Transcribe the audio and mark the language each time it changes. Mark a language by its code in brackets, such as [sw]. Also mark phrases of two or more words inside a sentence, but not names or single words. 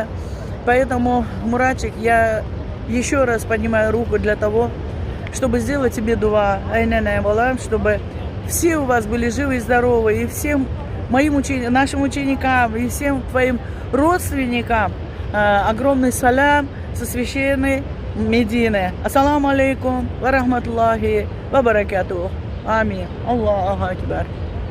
[ru] Поэтому, Муратик, я еще раз поднимаю руку для того, чтобы сделать тебе дуа, чтобы все у вас были живы и здоровы, и всем нашим ученикам, и всем твоим родственникам огромный салям со священной Медины. [ar] السلام عليكم ورحمة الله وبركاته. آمين الله أكبر.